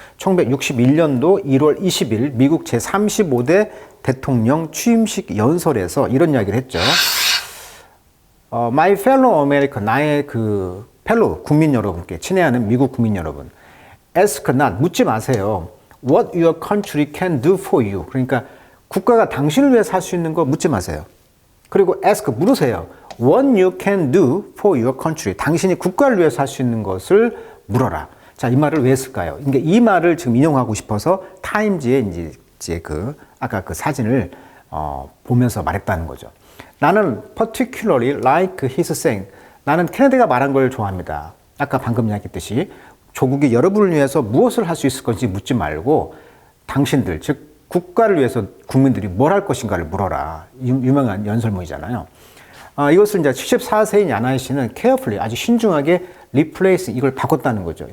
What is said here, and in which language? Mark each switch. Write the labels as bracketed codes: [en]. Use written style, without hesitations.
[ko] 1961년도 1월 20일 미국 제35대 대통령 취임식 연설에서 이런 이야기를 했죠. [en] My fellow American, [ko] 나의 그 펠로우 국민 여러분께 친애하는 미국 국민 여러분, [en] ask not, [ko] 묻지 마세요. [en] What your country can do for you. [ko] 그러니까 국가가 당신을 위해서 할 수 있는 거 묻지 마세요. 그리고 [en] ask, [ko] 물으세요. [en] What you can do for your country. [ko] 당신이 국가를 위해서 할 수 있는 것을 물어라. 자, 이 말을 왜 했을까요? 그러니까 이 말을 지금 인용하고 싶어서 타임즈의 이제 그 아까 그 사진을 보면서 말했다는 거죠. 나는 [en] particularly like his saying. [ko] 나는 케네디가 말한 걸 좋아합니다. 아까 방금 이야기했듯이 조국이 여러분을 위해서 무엇을 할 수 있을 건지 묻지 말고 당신들, 즉 국가를 위해서 국민들이 뭘 할 것인가를 물어라. 유명한 연설문이잖아요. 이것을 이제 74세인 야나이 씨는 carefully, 아주 신중하게 replace, 이걸 바꿨다는 거죠.